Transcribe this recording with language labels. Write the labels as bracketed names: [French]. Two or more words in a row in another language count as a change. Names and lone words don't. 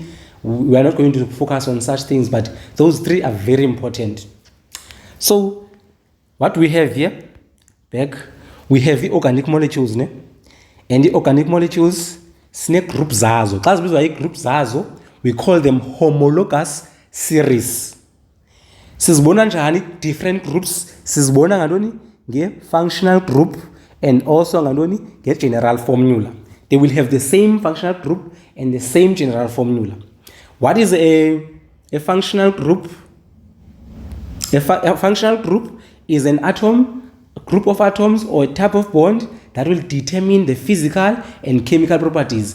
[English] We are not going to focus on such things, but those 3 are very important. So what we have here, we have the organic molecules, ne? And the organic molecules, snake group zazo. Class group zazo, we call them homologous series. [Xhosa] Sizibona njani [English] different groups? [Xhosa] Sizibona ngantoni nge- [English] functional group and also [Xhosa] ngantoni nge- [English] general formula. They will have the same functional group and the same general formula. What is a functional group? A functional group is an atom, a group of atoms or a type of bond that will determine the physical and chemical properties.